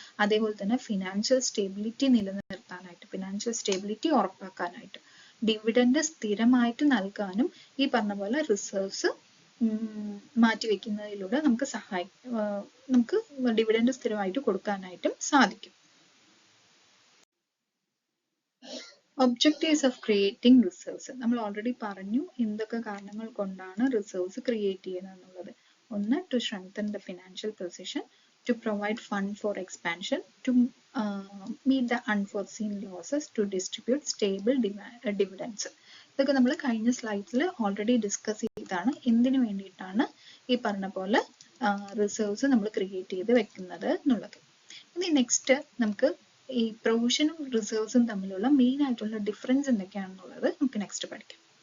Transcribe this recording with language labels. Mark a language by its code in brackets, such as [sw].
[ml] അതേപോലെ തന്നെ financial stability നിലനിർത്താനായിട്ട്, financial stability ഉറപ്പാക്കാനായിട്ട്, dividend സ്ഥിരമായിട്ട് നൽകാനും ഈ പറഞ്ഞ പോലെ റിസർവ്സ് മാറ്റിവെക്കുന്നതിലൂടെ നമുക്ക് ഡിവിഡൻഡ് സ്ഥിരമായിട്ട് കൊടുക്കാനായിട്ടും സാധിക്കും. ഒബ്ജക്റ്റീവ്സ് ഓഫ് ക്രിയേറ്റിംഗ് റിസർവ്സ് നമ്മൾ ഓൾറെഡി പറഞ്ഞു എന്തൊക്കെ കാരണങ്ങൾ കൊണ്ടാണ് റിസർവ്സ് ക്രിയേറ്റ് ചെയ്യുന്നത് എന്നുള്ളത്. [en] ഒന്ന്, to strengthen the financial position, to provide fund for expansion, to meet the unforeseen losses, to distribute stable dividends. [ml] ഇതൊക്കെ നമ്മൾ കഴിഞ്ഞ സ്ലൈഡ്സിൽ ഓൾറെഡി ഡിസ്കസ് ചെയ്താണ് എന്തിനു വേണ്ടിയിട്ടാണ് ഈ പറഞ്ഞ പോലെ റിസർവ്സ് നമ്മൾ ക്രിയേറ്റ് ചെയ്ത് വെക്കുന്നത് എന്നുള്ളത്. ഇനി നെക്സ്റ്റ് നമുക്ക് ഈ പ്രൊവിഷനും റിസർവ്സും തമ്മിലുള്ള മെയിൻ ആയിട്ടുള്ള ഡിഫറൻസ് എന്തൊക്കെയാണെന്നുള്ളത് നമുക്ക് നെക്സ്റ്റ് പഠിക്കാം.